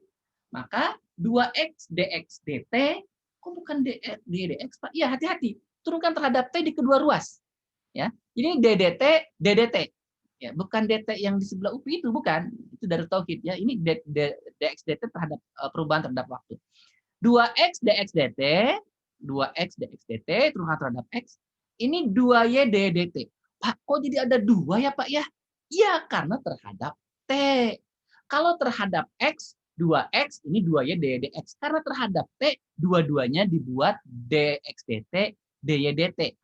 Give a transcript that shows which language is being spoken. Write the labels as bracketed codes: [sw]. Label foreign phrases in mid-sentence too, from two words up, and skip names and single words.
[id] Maka, 2X dx dt, kok bukan dx, Pak? Iya, hati-hati. Turunkan terhadap T di kedua ruas. Ya. Jadi, ddt. Ya, bukan dt yang di sebelah UPI itu, bukan. Itu dari tauhid ya. Ini dx dt terhadap perubahan terhadap waktu. 2x dx dt, 2x dx dt turunkan terhadap x. Ini 2y dt. Pak, kok jadi ada 2 ya, Pak ya? Iya, karena terhadap t. Kalau terhadap x, 2x, ini 2y dx. Karena terhadap t, dua-duanya dibuat dx dt, dy dt.